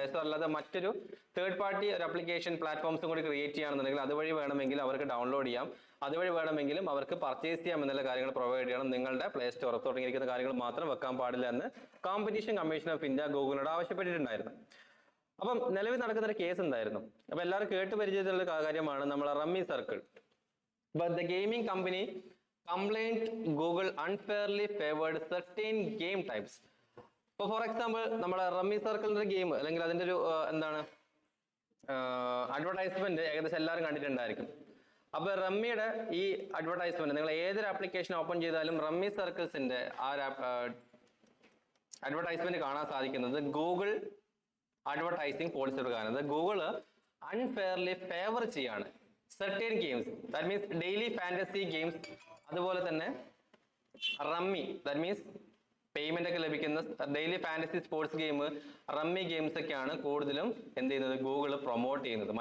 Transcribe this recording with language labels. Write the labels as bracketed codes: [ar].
[ml] Play store അല്ലാതെ മറ്റൊരു third party ഒരു ആപ്ലിക്കേഷൻ പ്ലാറ്റ്ഫോംസും കൂടി ക്രിയേറ്റ് ചെയ്യുകയാണെന്നുണ്ടെങ്കിൽ അതുവഴി വേണമെങ്കിൽ അവർക്ക് ഡൗൺലോഡ് ചെയ്യാം, അതുവഴി വേണമെങ്കിലും അവർക്ക് പർച്ചേസ് ചെയ്യാം എന്നുള്ള കാര്യങ്ങൾ പ്രൊവൈഡ് ചെയ്യണം. നിങ്ങളുടെ പ്ലേ സ്റ്റോർ തുടങ്ങിയിരിക്കുന്ന കാര്യങ്ങൾ മാത്രം വെക്കാൻ പാടില്ല എന്ന് കോമ്പറ്റീഷൻ കമ്മീഷൻ ഓഫ് ഇന്ത്യ ഗൂഗിളിനോട് ആവശ്യപ്പെട്ടിട്ടുണ്ടായിരുന്നു. അപ്പം നിലവിൽ നടക്കുന്ന ഒരു കേസ് എന്തായിരുന്നു? അപ്പൊ എല്ലാവരും കേട്ട് പരിചയത്തിലുള്ള കാര്യമാണ് നമ്മളെ rummy circle. [en] But the gaming company complained Google unfairly favored certain game types. [ml] ഇപ്പൊ ഫോർ എക്സാമ്പിൾ നമ്മുടെ റമ്മി സർക്കിളിന്റെ ഗെയിം അല്ലെങ്കിൽ അതിന്റെ ഒരു എന്താണ് അഡ്വർടൈസ്മെന്റ് ഏകദേശം എല്ലാവരും കണ്ടിട്ടുണ്ടായിരിക്കും. അപ്പൊ റമ്മിയുടെ ഈ അഡ്വർടൈസ്മെന്റ് നിങ്ങൾ ഏതൊരു ആപ്ലിക്കേഷൻ ഓപ്പൺ ചെയ്താലും റമ്മി സർക്കിൾസിന്റെ ആ അഡ്വർടൈസ്മെന്റ് കാണാൻ സാധിക്കുന്നത് ഗൂഗിൾ അഡ്വർടൈസിംഗ് പോളിസിയുടെ കാരണം ഗൂഗിള് അൺഫെയർലി ഫേവർ ചെയ്യാണ് [en] certain games, that means daily fantasy games, [ml] അതുപോലെ തന്നെ റമ്മി, ദാറ്റ് മീൻസ് പേയ്മെന്റ് ഒക്കെ ലഭിക്കുന്ന daily fantasy sports game, rummy games ഒക്കെയാണ് കൂടുതലും എന്ത് ചെയ്യുന്നത് ഗൂഗിൾ പ്രൊമോട്ട് ചെയ്യുന്നത്.